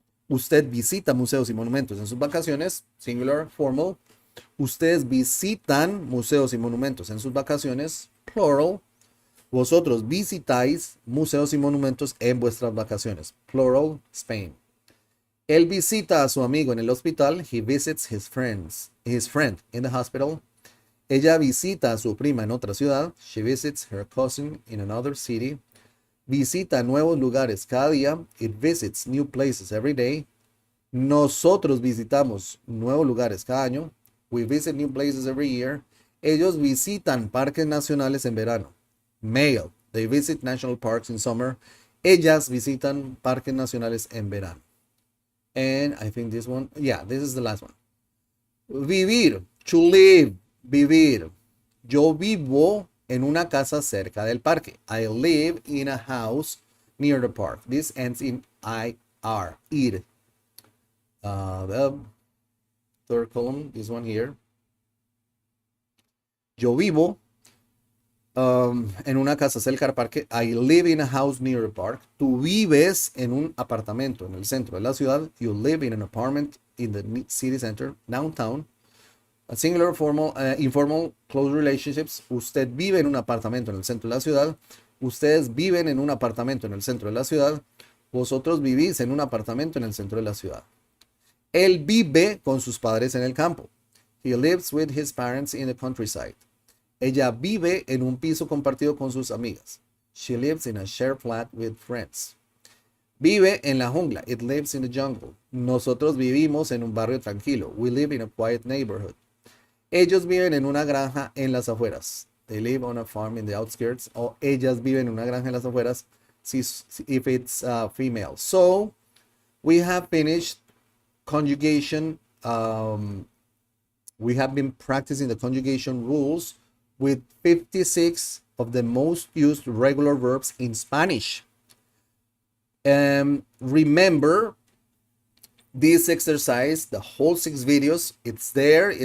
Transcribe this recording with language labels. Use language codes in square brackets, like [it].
[es] Usted visita museos y monumentos en sus vacaciones. [en] Singular, formal. [es] Ustedes visitan museos y monumentos en sus vacaciones. Plural. Vosotros visitáis museos y monumentos en vuestras vacaciones. [en] Plural, Spain. [es] Él visita a su amigo en el hospital. [en] He visits his friend in the hospital. [es] Ella visita a su prima en otra ciudad. [en] She visits her cousin in another city. [es] visita nuevos lugares cada día. [en] It visits new places every day. [es] Nosotros visitamos nuevos lugares cada año. [en] We visit new places every year. [es] Ellos visitan parques nacionales en verano. [en] Male. They visit national parks in summer. [es] Ellas visitan parques nacionales en verano. [en] And I think this one, yeah, this is the last one. [es] Vivir, [en] to live, [es] vivir. Yo vivo en una casa cerca del parque. [en] I live in a house near the park. This ends in IR, ir. The third column, this one here. [es] Yo vivo en una casa cerca del parque. [en] I live in a house near the park. [es] Tú vives en un apartamento en el centro de la ciudad. [en] You live in an apartment in the city center, downtown. A singular, formal, informal, close relationships. [es] Usted vive en un apartamento en el centro de la ciudad. Ustedes viven en un apartamento en el centro de la ciudad. Vosotros vivís en un apartamento en el centro de la ciudad. Él vive con sus padres en el campo. [en] He lives with his parents in the countryside. [es] Ella vive en un piso compartido con sus amigas. [en] She lives in a shared flat with friends. [es] Vive en la jungla. [en] It lives in the jungle. [es] Nosotros vivimos en un barrio tranquilo. [en] We live in a quiet neighborhood. [es] Ellos viven en una granja en las afueras. [en] They live on a farm in the outskirts. [es] O ellas viven en una granja en las afueras [en] if it's female. So, we have finished conjugation. We have been practicing the conjugation rules with 56 of the most used regular verbs in Spanish. Remember this exercise, the whole 6 videos, it's there.